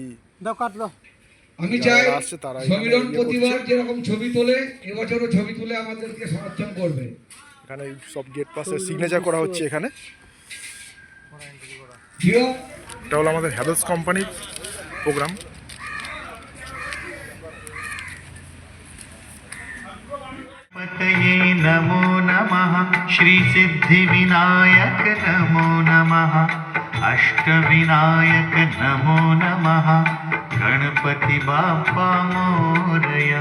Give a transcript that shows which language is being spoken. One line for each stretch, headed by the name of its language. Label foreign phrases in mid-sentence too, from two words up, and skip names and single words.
Bangla: আমি চাই যারা আসছে তারা এখানে সমীরণ ইয়ে প্রতিবার করছে। যেরকম ছবি তোলে এবছরও ছবি তুলে আমাদেরকে সমর্থন করবে। এখানে এই সব গেট পাশে সিগনেচার করা হচ্ছে। এখানে প্রিয় এটা হলো আমাদের হ্যাভেলস কোম্পানির প্রোগ্রাম।
Sanskrit: पतये नमो नमः श्री सिद्धिविनायक नमो नमः अष्टविनायक नमो नमः
Marathi: गणपति बाप्पा मोरया।